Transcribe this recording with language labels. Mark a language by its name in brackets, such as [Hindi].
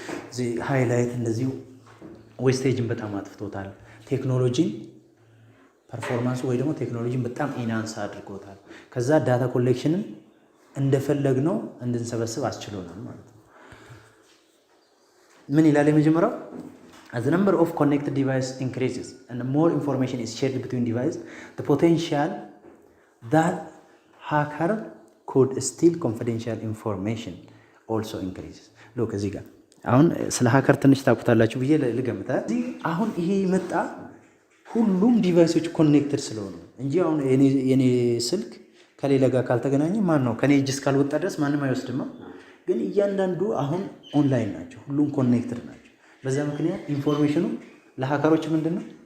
[Amharic] እዚህ ሃይላይት እንደዚሁ ዌስቴጅን በጣም አጥፍቶታል። ቴክኖሎጂን ፐርፎርማንስ ወይ ደግሞ ቴክኖሎጂን በጣም ኢናንስ አድርጎታል። ከዛ ዳታ ኮሌክሽንን እንደፈለግነው እንድንሰበስብ አስችሎናል ማለት ነው። ምን ይላል የመጀመሪያው? [English] As the number of connected devices increases and more information is shared between devices, the potential that hacker could steal confidential information also increases. [Amharic] Look እዚህ ጋር አሁን ስለ ሃከር ትንሽ ታውቁታላችሁ ብዬ ልገምታ። እዚህ አሁን ይሄ መጣ ሁሉም ዲቫይሶች ኮኔክትድ ስለሆኑ እንጂ አሁን የኔ ስልክ ከሌላ ጋር ካልተገናኘ ማን ነው ከኔ እጅ እስካልወጣ ድረስ ማንም አይወስድማ። ግን እያንዳንዱ አሁን ኦንላይን ናቸው፣ ሁሉም ኮኔክትድ ናቸው። በዛ ምክንያት ኢንፎርሜሽኑ ለሃከሮች ምንድነው